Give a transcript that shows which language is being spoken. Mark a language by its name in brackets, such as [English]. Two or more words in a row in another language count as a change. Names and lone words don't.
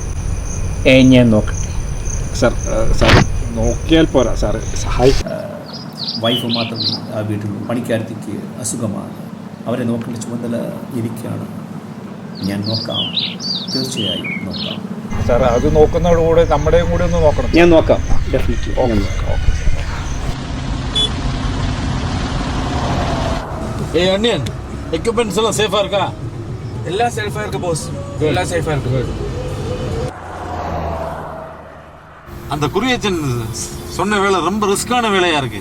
[Malayalam] ഞാൻ നോക്കട്ടെ സാർ. സാർ നോക്കിയാൽ പോരാ, സാറ് സഹായിക്കും. വൈഫ് മാത്രമേ ആ വീട്ടിലുള്ളൂ. പണിക്കാരത്തിക്ക് അസുഖമാണ്. അവരെ നോക്കേണ്ട ചുമതല എനിക്കാണ്. ഞാൻ നോക്കാം, തീർച്ചയായും നോക്കാം. സാർ അത് നോക്കുന്നതോടുകൂടെ നമ്മുടെയും കൂടെ ഒന്ന് നോക്കണം. ഞാൻ നോക്കാം, ഡെഫിനറ്റ്ലി. [Tamil] அண்ணியன் எக்யூப்மெண்ட்ஸ் எல்லாம் சேஃபா இருக்கா? எல்லாம் சேஃபா இருக்கு போஸ், எல்லாம் சேஃபா இருக்கு. அந்த குரியச்சன் சொன்ன வேலை ரொம்ப ரிஸ்கான வேலையா இருக்கு.